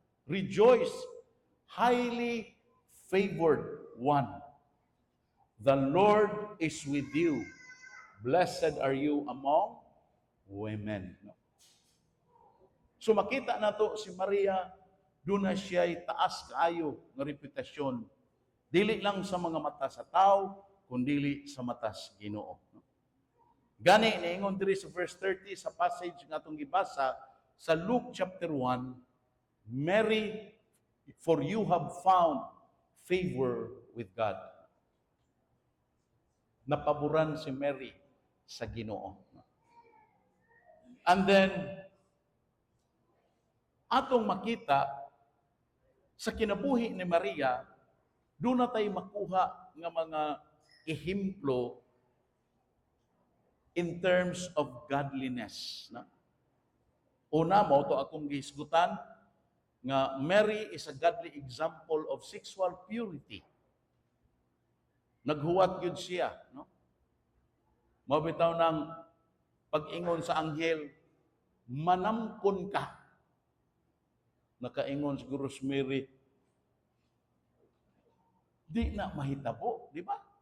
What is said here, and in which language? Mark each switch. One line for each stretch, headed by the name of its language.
English: Rejoice, highly favored one. The Lord is with you. Blessed are you among women.
Cebuano: So makita nato si Maria, doon na siya'y taas kaayo ng reputasyon. Dili lang sa mga mata sa tao, kundi sa mata sa Ginoo. Gani, niingon diri sa verse 30 sa passage nga itong gibasa sa Luke chapter 1,
English: Mary, for you have found favor with God.
Cebuano: Napaboran si Mary sa Ginoo.
English: And then,
Cebuano: atong makita sa kinabuhi ni Maria, doon na tayo makuha ng mga ehemplo
English: in terms of godliness.
Cebuano: Na? Una mo, ito akong gihisgutan, nga
English: Mary is a godly example of sexual purity.
Cebuano: Naghuwat yun siya. No? Mabitaw ng pag-ingon sa anghel, manamkon ka. Nakaingon siguro si Mary, di na mahitabo, di ba?